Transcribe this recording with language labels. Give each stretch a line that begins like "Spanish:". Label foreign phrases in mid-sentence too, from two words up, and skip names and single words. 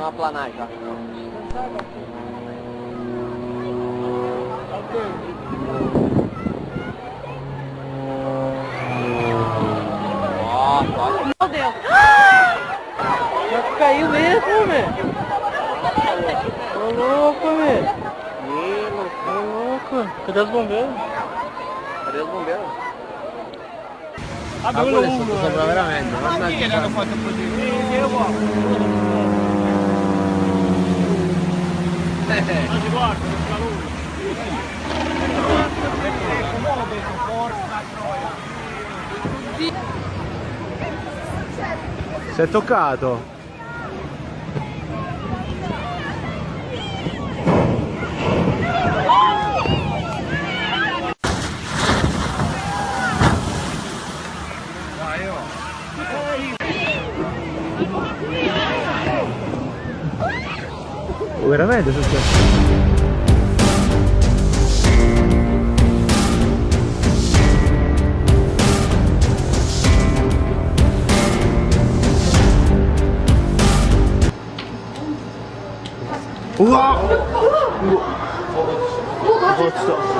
Portuguese: uma planagem já. Nossa, olha. Meu Deus! Já caiu mesmo, velho. Tô louco, velho. Tô louco. Cadê os bombeiros? Cadê os bombeiros?
Italian: Ah, quello è sotto sopra veramente. Ma chi è che hanno fatto così? Anzi, guarda, non c'è la luce. Si è toccato. Veramente è successo?
Korean: 우와! 진짜.